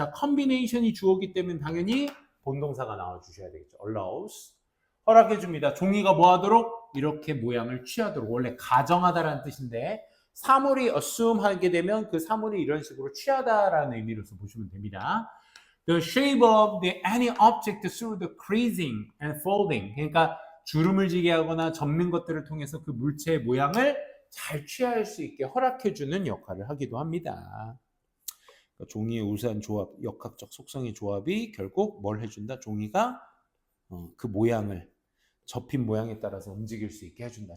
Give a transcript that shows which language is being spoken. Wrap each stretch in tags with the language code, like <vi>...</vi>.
<ko>자, combination이 주어기 때문에 당연히 본동사가 나와 주셔야 되겠죠. allows. 허락해 줍니다. 종이가 뭐 하도록? 이렇게 모양을 취하도록. 원래 가정하다라는 뜻인데 사물이 assume 하게 되면 그 사물이 이런 식으로 취하다라는 의미로서 보시면 됩니다.</ko> <en>The shape of any object through the creasing and folding.</en> <ko>그러니까 주름을 지게 하거나 접는 것들을 통해서 그 물체의 모양을 잘 취할 수 있게 허락해 주는 역할을 하기도 합니다. 그러니까 종이의 우수한 조합, 역학적 속성의 조합이 결국 뭘 해준다? 종이가 그 모양을 접힌 모양에 따라서 움직일 수 있게 해준다.</ko>